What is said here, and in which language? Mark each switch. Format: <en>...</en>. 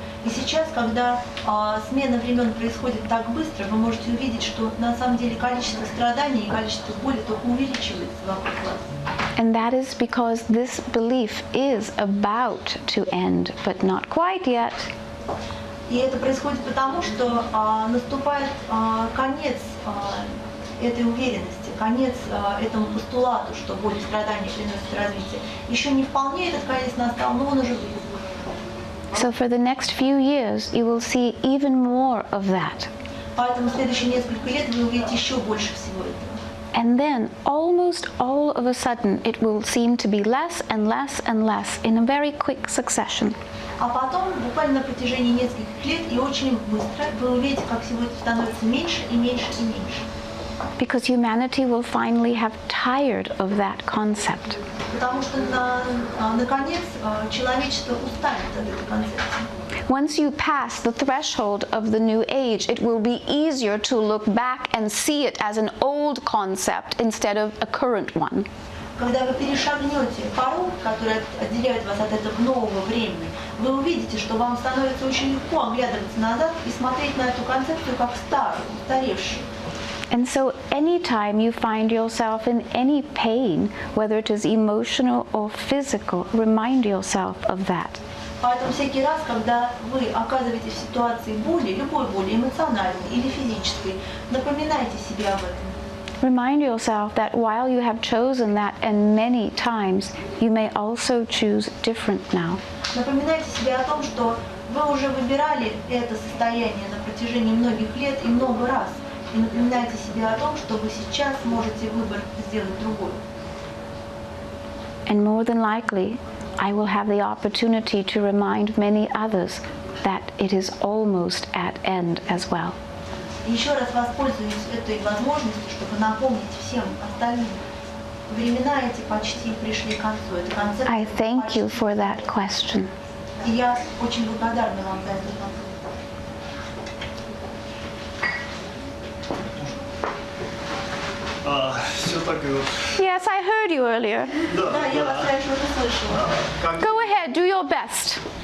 <ru>И сейчас, когда смена времен происходит так быстро, вы можете увидеть, что на самом деле количество страданий и количество боли только увеличивается вокруг вас.</ru> <en>And that is because this belief is about to end, but not quite yet.</en> <ru>И это происходит потому, что наступает конец этой уверенности, конец этому постулату, что боль и страдания приносят развитие. Еще не вполне этот конец настал, но он уже близок.</ru> <en>So for the next few years, you will see even more of that.</en> <ru>Поэтому в следующие несколько лет вы увидите еще больше всего этого.</ru> <en>And then, almost all of a sudden, it will seem to be less and less and less in a very quick succession.</en> <ru>А потом, буквально на протяжении нескольких лет и очень быстро, вы увидите, как всего это становится меньше и меньше и меньше.</ru> <en>Because humanity will finally have tired of that concept.</en> <ru>Потому что, наконец, человечество устанет от этой концепции.</ru> <en>Once you pass the threshold of the new age, it will be easier to look back and see it as an old concept instead of a current one.</en> <ru>Когда вы перешагнете порог, который отделяет вас от этого нового времени, вы увидите, что вам становится очень легко оглядываться назад и смотреть на эту концепцию как старую, устаревшую.</ru> <en>And so anytime you find yourself in any pain, whether it is emotional or physical, remind yourself of that.</en> <ru>Поэтому всякий раз, когда вы оказываетесь в ситуации боли, любой боли, эмоциональной или физической, напоминайте себе об этом.</ru> <en>Remind yourself that while you have chosen that and many times, you may also choose different now.</en> <ru>Напоминайте себе о том, что вы уже выбирали это состояние на протяжении многих лет и много раз. И напоминайте себе о том, что вы сейчас можете выбор сделать другой.</ru> <en>And more than likely, I will have the opportunity to remind many others that it is almost at end as well.</en> <ru>Еще раз воспользуюсь этой возможностью, чтобы напомнить всем остальным. Времена эти почти пришли к концу. Это концепт.</ru> <en>I thank you for that question.</en> <ru>И я очень благодарна вам за этот вопрос. Все так и вот.</ru> <en>Yes, I heard you earlier.</en> <ru>Да, я вас раньше уже слышала.</ru> <en>Go ahead, do your best.</en>